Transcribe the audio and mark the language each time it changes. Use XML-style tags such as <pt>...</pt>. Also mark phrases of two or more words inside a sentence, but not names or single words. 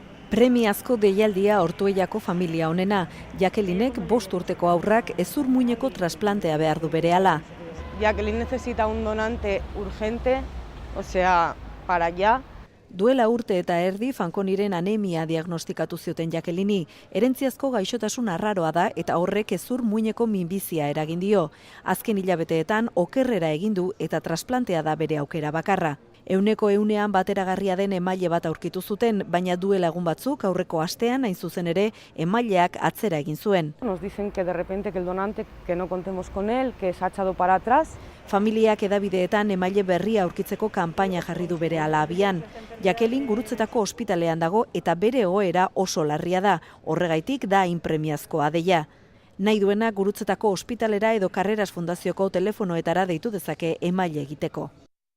<eu>Premiazko deialdia Ortuellako familia honena. Jakelinek 5 urteko haurrak hezur muineko trasplantea behar du berehala.</eu> <es>Jacqueline necesita un donante urgente, o sea, para ya.</es> <eu>Duela urte eta erdi Fanconiren anemia diagnostikatu zioten Jacquelini. Herentziazko gaixotasun arraroa da eta horrek hezur muineko minbizia eragin dio. Azken hilabeteetan okerrera egin du eta trasplantea da bere aukera bakarra. 100% bateragarria den emaile bat aurkitu zuten, baina duela egun batzuk aurreko astean hain zuzen ere emaileak atzera egin zuen.</eu> <es>Nos dicen que de repente que el donante, que no contemos con él, que se ha echado para atrás.</es> <eu>Familiak hedabideetan emaile berria aurkitzeko kanpaina jarri du berehala abian. Jacqueline Gurutzetako ospitalean dago eta bere egoera oso larria da, horregaitik da hain premiazkoa deia. Nahi duena Gurutzetako ospitalera edo Carreras Fundazioko telefonoetara deitu dezake emaile egiteko.</eu>